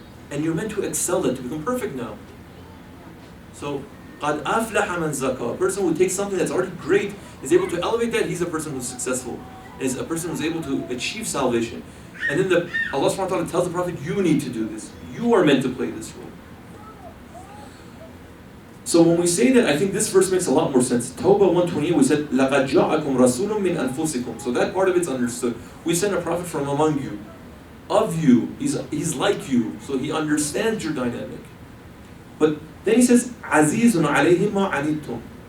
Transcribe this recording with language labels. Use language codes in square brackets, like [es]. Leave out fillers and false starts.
[en] And you're meant to excel that, to become perfect now. So, [ar] قَدْ أَفْلَحَ مَنْ زَكَى. [en] A person who takes something that's already great, is able to elevate that, he's a person who's successful. Is a person who's able to achieve salvation. And then Allah subhanahu wa ta'ala tells the Prophet, you need to do this. You are meant to play this role. So when we say that, I think this verse makes a lot more sense. Tawbah 128, we said, [ar] لَقَدْ جَاءَكُمْ رَسُولٌ مِّنْ أَنفُسِكُمْ. [en] So that part of it's understood. We sent a prophet from among you, of you. He's like you, so he understands your dynamic. But then he says, [ar] عَزِيزٌ عَلَيْهِ مَا عَنِتُّمْ.